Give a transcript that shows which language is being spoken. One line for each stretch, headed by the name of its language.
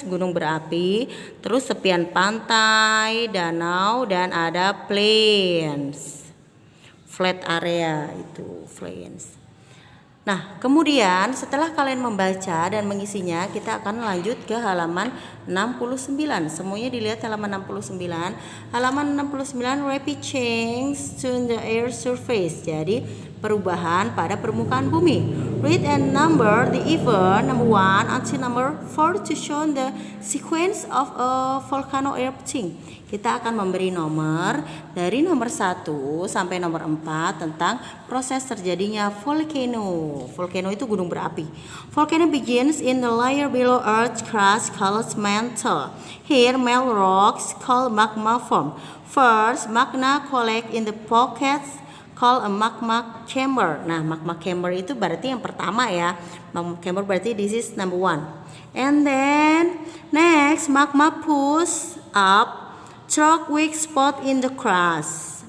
Indonesian: Gunung berapi. Terus tepian pantai, danau, dan ada plains.
English: Flat area itu plains.
Indonesian: Nah, kemudian setelah kalian membaca dan mengisinya, kita akan lanjut ke halaman 69. Semuanya dilihat halaman 69.
English: Halaman 69, rapid change to the air surface.
Indonesian: Jadi, perubahan pada permukaan bumi.
English: Read and number the event number 1 until number 4 to show the sequence of a volcano erupting.
Indonesian: Kita akan memberi nomor dari nomor 1 sampai nomor 4 tentang proses terjadinya volcano. Volcano itu gunung berapi.
English: Volcano begins in the layer below earth crust called mantle. Here melt rocks called magma form. First, magma collect in the pockets called a magma chamber.
Indonesian: Nah, magma chamber itu berarti yang pertama ya.
English: Magma chamber
Indonesian: berarti
English: this is number 1. And then next, magma push up through weak spot in the crust.